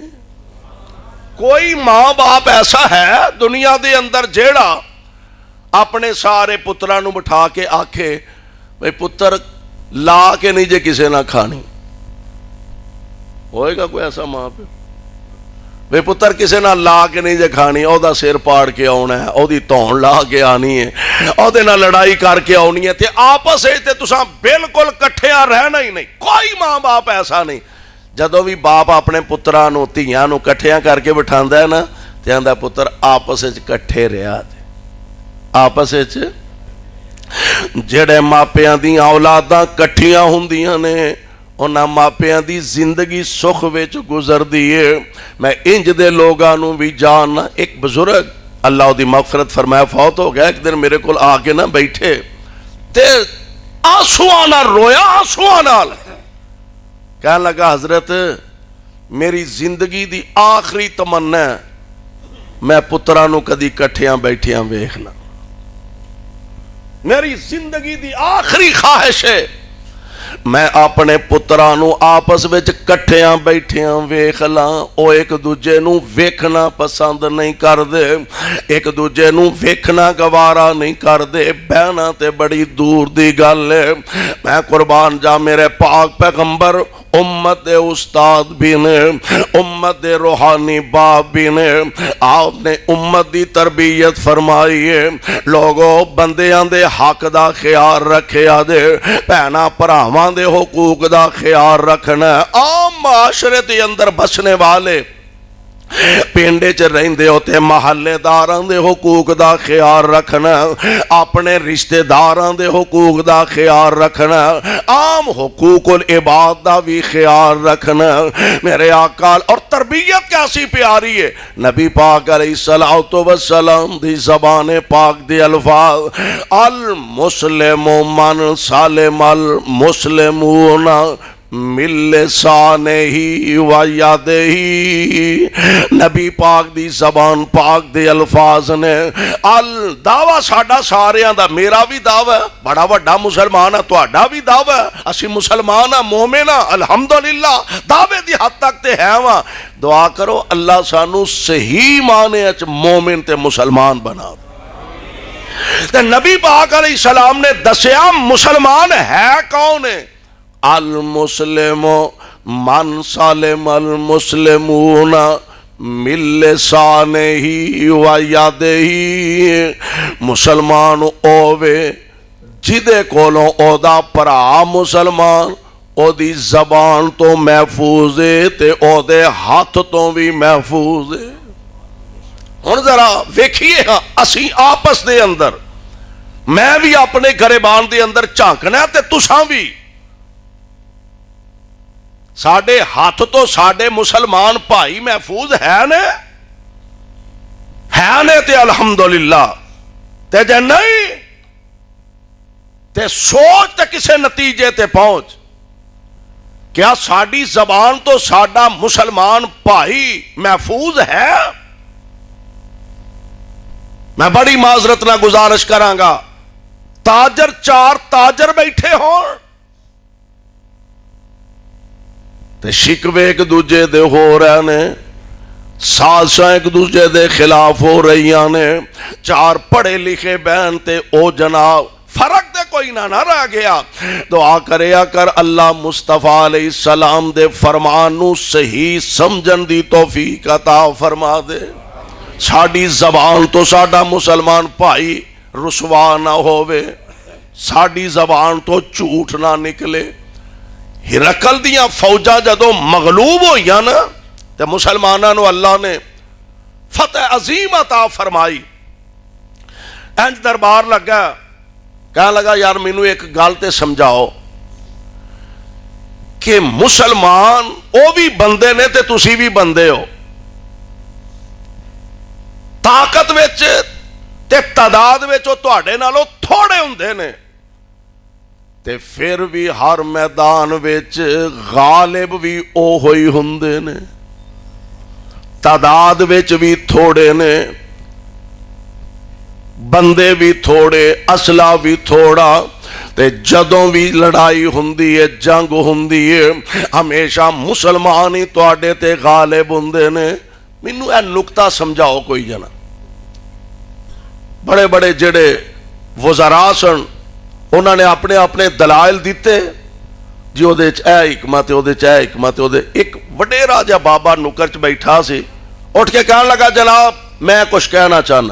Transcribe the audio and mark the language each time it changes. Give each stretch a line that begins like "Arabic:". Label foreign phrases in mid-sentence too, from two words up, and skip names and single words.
Punjabi: کوئی ماں باپ ایسا ہے دنیا دے اندر جیڑا اپنے سارے پتران نو بٹھا کے آکھے بھئی پتر لا کے نہیں جے کسے نہ کھانی؟ ہوئے گا کوئی ایسا ماں پہ؟ بے پتر کسے نہ لا کے نہیں جے کھانی, او دا سر پاڑ کے آنا ہے, او دی تون لا کے آنی ہے, او دے نہ لڑائی کر کے آنی ہے, تے آپس تے تساں بالکل کٹھیاں رہنا ہی نہیں. کوئی ماں باپ ایسا نہیں. جدوں بھی باپ اپنے پتراں نو تیاں نو کٹھیاں کر کے بٹھاندا ہے نا تے آندا پتر آپس وچ کٹھے رہیا جے. آپس وچ جڑے ماپیاں دیاں اولاداں کٹھیاں ہوندیاں نے انہاں ماپیاں دی زندگی سکھ وچ گزر دیئے. میں انج دے لوگاں نو بھی جاننا. ایک بزرگ اللہ دی مغفرت فرمایا فوت ہو گیا, ایک دن میرے کول آ کے نہ بیٹھے تے آنسواں نال رویا, آنسواں نال کہنے لگا حضرت میری زندگی دی آخری تمنا ہے میں پتراں نو کدی کٹھیاں بیٹھیاں ویکھنا. میری زندگی دی آخری خواہش ہے میں اپنے پترانو آپس وچ کٹھیاں بیٹھیاں ویکھ لاں. او ایک دوجے نو ویکھنا پسند نہیں کر دے, ایک دوجے نو ویکھنا گوارا نہیں کر دے. بہنا تے بڑی دور دی گل ہے. میں قربان جا میرے پاک پیغمبر امت دے استاد بھی نے, امت دے روحانی باپ بھی نے. آپ نے امت دی تربیت فرمائی ہے. لوگوں بندیاں دے حق دا خیال رکھیا دے, بہنا پراواں دے حقوق دا خیال رکھنا. عام معاشرے دے اندر بسنے والے پینڈے چ رہندے ہوتے محلے داراں دے حقوق دا خیال رکھنا, اپنے رشتہ داراں دے حقوق دا خیال رکھنا, عام حقوق العباد دا بھی خیال رکھنا.
Urdu: میرے آقا اور تربیت کیسی پیاری ہے.
Punjabi: نبی پاک
Arabic: علیہ الصلوۃ والسلام
Punjabi: دی زبان پاک دی الفاظ
Arabic: المسلم من سالم المسلمون من لسانہ و یدہ.
Punjabi: نبی پاک دی زبان پاک دی الفاظ نے دعویٰ ساڈا ساریاں دا, میرا بھی دعویٰ, بڑا وڈا مسلمان ہے, تہاڈا بھی دعویٰ, اسی مسلمان ہاں, مومن ہاں, الحمدللہ دعوے دی حد تک تے ہے وا. دعا کرو اللہ سانو صحیح معنی وچ مومن تے مسلمان بنا. تے نبی پاک
Arabic: علیہ السلام
Punjabi: نے دسیا مسلمان ہے کون ہے.
Arabic: المسلم من سالم المسلمون من لسانہ و یدہ.
Punjabi: مسلمان اوے جدے کولوں او دا پرا مسلمان او دی زبان تو محفوظ ہے تے او دے ہاتھ تو بھی محفوظ ہے. ہن ذرا ویکھیے ہاں اسی آپس دے اندر, میں بھی اپنے گریبان دے اندر جھانکنا تے تساں بھی. ساڈے ہاتھ تو ساڈے مسلمان بھائی محفوظ ہے نے. ہے نے تے الحمدللہ، تے جے نہیں تے سوچ تے کسے نتیجے تے پہنچ. کیا ساڈی زبان تو ساڈا مسلمان بھائی محفوظ ہے؟ میں بڑی معذرت نہ گزارش کرانگا، تاجر چار تاجر بیٹھے ہون تے شکوے ایک دوجے دے ہو رہے نے، سازشاں ایک دوجے دے خلاف ہو رہی نے، چار پڑھے لکھے بہن تے او جناب فرق دے کوئی نہ رہ گیا. دعا کریا کر اللہ مصطفیٰ
Arabic: علیہ السلام
Punjabi: دے فرمان نو صحیح سمجھن دی توفیق عطا فرما دے. ساڈی زبان تو ساڈا مسلمان بھائی رسوا نہ ہووے، ساڈی زبان تو جھوٹ نہ نکلے. ہرقل دیاں فوجاں جدوں مغلوب ہوئیاں نا تے مسلماناں نو اللہ نے فتح عظیم عطا فرمائی. انج دربار لگا، کہنے لگا یار مینوں ایک گل تے سمجھاؤ کہ مسلمان او بھی بندے نے تے تسی بھی بندے ہو، طاقت وچ تے تعداد وچ او تہاڈے نالوں تھوڑے ہوندے نے، تے پھر بھی ہر میدان وچ غالب بھی او ہوئی ہوندے نے، تعداد وچ بھی تھوڑے نے، بندے بھی تھوڑے، اسلحہ بھی تھوڑا، تے جدوں بھی لڑائی ہوندی ہے، جنگ ہوندی ہے، ہمیشہ مسلمان ہی تواڈے تے غالب ہوندے نے. مینوں اے نقطہ سمجھاؤ کوئی جنا. بڑے بڑے جڑے وزراء سن
Urdu: انہوں نے اپنے اپنے دلائل دیتے جی وہ حکمت وہ حکمت.
Punjabi: ایک وڈے راجہ بابا نکر چ بیٹھا سی، اٹھ کے کہنے لگا جناب میں کچھ کہنا چاہنا.